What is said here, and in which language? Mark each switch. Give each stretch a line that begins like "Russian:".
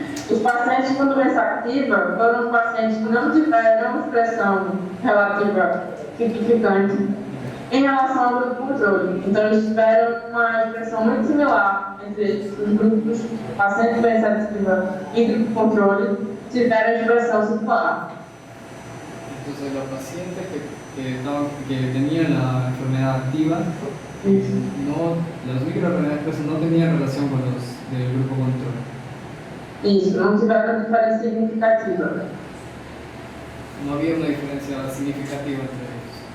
Portuguese: Os pacientes com doença ativa foram os pacientes que não tiveram expressão relativa significante em relação ao grupo controle. Então, eles tiveram uma expressão muito similar entre os grupos pacientes com doença ativa e grupo controle, tiveram expressão similar.
Spanish: Entonces los pacientes que tenían la enfermedad activa Los microRNAs no tenían relación con los del grupo control.
Portuguese: Isso, não tiveram diferença significativa
Spanish: No había una diferencia significativa entre ellos.